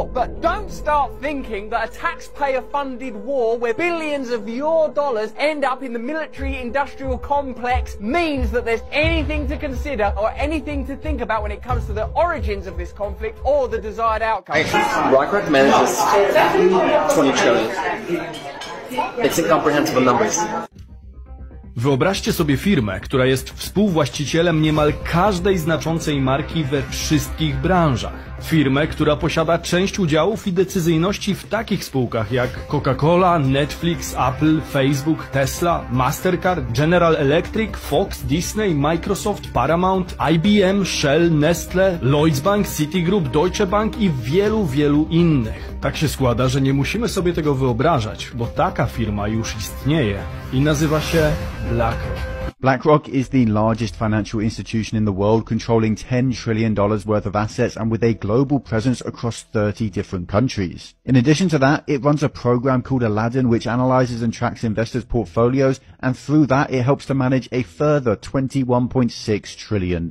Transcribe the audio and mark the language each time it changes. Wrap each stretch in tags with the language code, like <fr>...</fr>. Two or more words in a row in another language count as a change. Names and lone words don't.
<en>But don't start thinking that a taxpayer-funded war where billions of your dollars end up in the military-industrial complex means that there's anything to consider or anything to think about when it comes to the origins of this conflict or the desired outcome. BlackRock manages 20 trillion. It's incomprehensible numbers.</en> <pl>Wyobraźcie sobie firmę, która jest współwłaścicielem niemal każdej znaczącej marki we wszystkich branżach. Firmę, która posiada część udziałów i decyzyjności w takich spółkach jak Coca-Cola, Netflix, Apple, Facebook, Tesla, Mastercard, General Electric, Fox, Disney, Microsoft, Paramount, IBM, Shell, Nestle, Lloyds Bank, Citigroup, Deutsche Bank i wielu innych. Tak się składa, że nie musimy sobie tego wyobrażać, bo taka firma już istnieje i nazywa się BlackRock.</pl> <en>BlackRock is the largest financial institution in the world, controlling $10 trillion worth of assets and with a global presence across 30 different countries. In addition to that, it runs a program called Aladdin, which analyzes and tracks investors' portfolios, and through that, it helps to manage a further $21.6 trillion.</en>